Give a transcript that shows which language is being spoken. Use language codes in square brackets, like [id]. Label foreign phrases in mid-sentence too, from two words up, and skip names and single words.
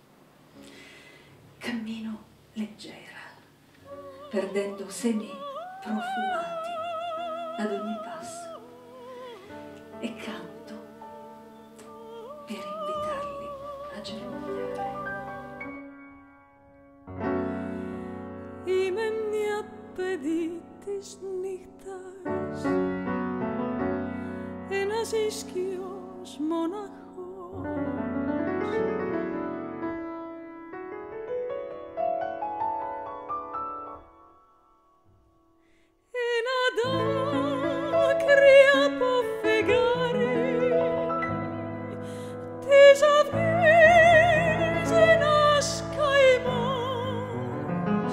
[it] Cammino leggera, perdendo semi profumati ad ogni passo e canto per invitarli a germogliare. [el] Είμαι μια παιδί της νύχτας, ένας ίσκιος μοναχός. Ένα δάκρυ από φεγγάρι της αυγής ένας καημός.